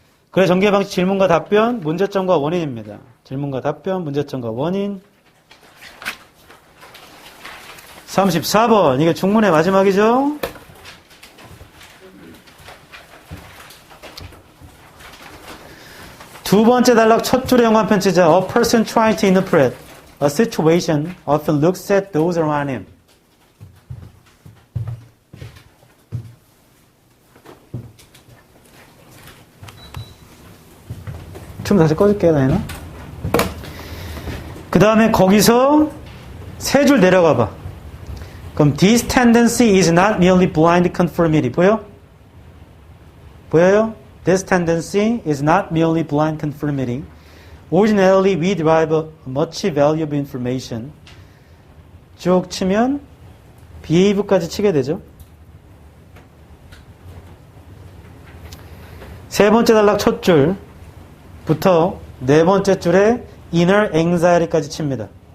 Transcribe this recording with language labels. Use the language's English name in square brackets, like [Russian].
[Korean] 그래 전개 방식 질문과 답변, 문제점과 원인입니다. 질문과 답변, 문제점과 원인. 34번. 이게 중문의 마지막이죠. 두 번째 단락 첫 줄의 연관편 치자. [English] A person trying to interpret a situation often looks at those around him. [Korean] 좀 다시 꺼줄게요, 나연아. 그 다음에 거기서 세 줄 내려가 봐. 그럼 [English] this tendency is not merely blind conformity. [Korean] 보여? 보여요? [English] This tendency is not merely blind conformity. Ordinarily, we derive much valuable information. [Korean] 쭉 치면 behave까지 치게 되죠. 세 번째 단락 첫 줄부터 네 번째 줄에 [English] inner anxiety [Korean] 까지 칩니다.